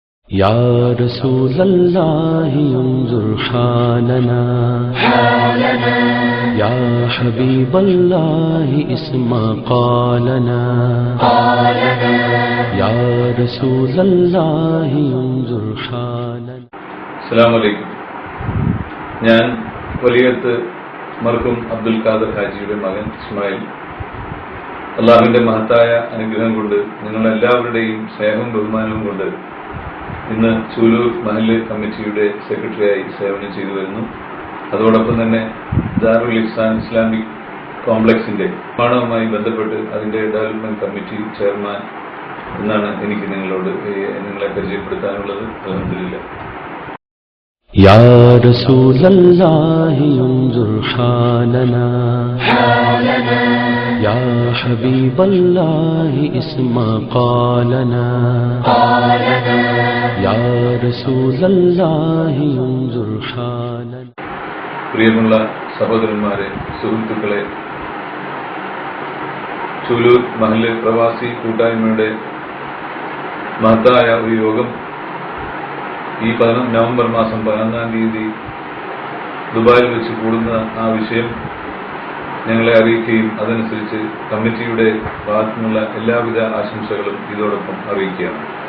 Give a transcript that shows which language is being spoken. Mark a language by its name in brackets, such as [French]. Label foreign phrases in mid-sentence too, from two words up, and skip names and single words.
[Arabic] يا رسول الله انظر حالنا يا حبيب الله اسمع قالنا يا رسول الله انظر حالنا. السلام عليكم. [Malayalam] ഞാൻ വലിയത്ത് മർഹൂം അബ്ദുൽ ഖാദർ ഹാജിയുടെ മകൻ ഇസ്മായിൽ. അള്ളാഹുവിന്റെ മഹത്തായ അനുഗ്രഹം കൊണ്ട് നിങ്ങളെല്ലാവരുടെയും സ്നേഹവും ബഹുമാനവും കൊണ്ട് ഇന്ന് ചൂലൂർ മഹല്ല് കമ്മിറ്റിയുടെ സെക്രട്ടറിയായി സേവനം ചെയ്തു വരുന്നു. അതോടൊപ്പം തന്നെ ദാറുൽ ഇഹ്സാൻ ഇസ്ലാമിക് കോംപ്ലക്സിന്റെ നിർമ്മാണവുമായി ബന്ധപ്പെട്ട് അതിന്റെ [English] development committee chairman [Malayalam] എന്നാണ് എനിക്ക് നിങ്ങളെ പരിചയപ്പെടുത്താനുള്ളത്. [Arabic] الحمد لله. يا رسول الله انظر حالنا يا حبيب الله اسمع قالنا يا رسول الله انظر حالنا. [Malayalam] പ്രിയമുള്ള സഹോദരന്മാരെ, സുഹൃത്തുക്കളെ, ചൂലൂർ മഹല്ല് പ്രവാസി കൂട്ടായ്മയുടെ മഹത്തായ ഒരു യോഗം ഈ നവംബർ മാസം 11-ാം തീയതി ദുബായിൽ വെച്ച് കൂടുന്ന ആ വിഷയം ഞങ്ങളെ അറിയിക്കുകയും അതനുസരിച്ച് കമ്മിറ്റിയുടെ ഭാഗത്തു നിന്നുള്ള എല്ലാവിധ ആശംസകളും ഇതോടൊപ്പം അറിയിക്കുകയാണ്.